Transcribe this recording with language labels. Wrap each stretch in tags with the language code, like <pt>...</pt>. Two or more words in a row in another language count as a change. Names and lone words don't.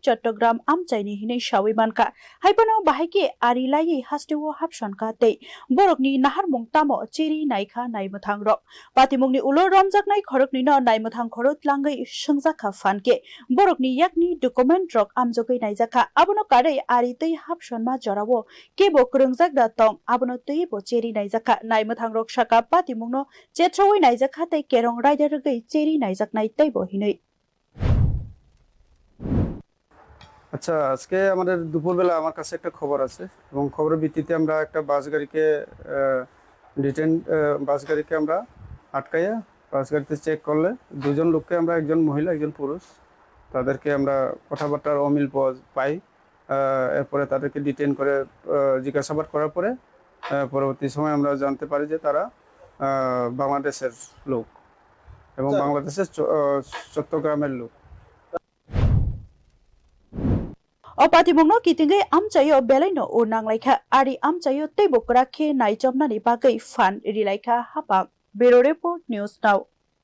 <trp>Chattogram amchaini hinai shawimankha haibano bahaike arilai hasteo hapsonka tei borokni naharmung tamo cheri naikha naimthang rok patimungni ulo romjaknai khoroknwi no naimthang khorot langai sungjakha phanke borokni yakni document rok amjogai naijakha abono kare ari tei hapsonma jarao kebo krungjak da tong abono tei bo cheri naijakha naimthang rok saka patimungno chetroi naijakha tei kerong Raida rgai cheri naijaknai tei bo hinai</trp> <bn>আচ্ছা আজকে আমাদের দুপুরবেলা আমার কাছে একটা খবর আছে এবং খবরের ভিত্তিতে আমরা একটা বাস গাড়িকে আমরা আটকাইয়া বাস গাড়িতে চেক করলে দুজন লোককে আমরা একজন মহিলা একজন পুরুষ তাদেরকে আমরা কথাবার্তার অমিল পাই এরপরে তাদেরকে ডিটেইন করে জিজ্ঞাসাবাদ করার পরে পরবর্তী সময় আমরা জানতে পারি যে তারা বাংলাদেশের লোক এবং বাংলাদেশের চট্টগ্রামের লোক</bn> <trp>Opatimungno kitingai amchayo belaino o nanglaikha ari amchayo tei bokrakhe naichomnani bagai fan rilaikha hapang Bureau Report News Now</trp>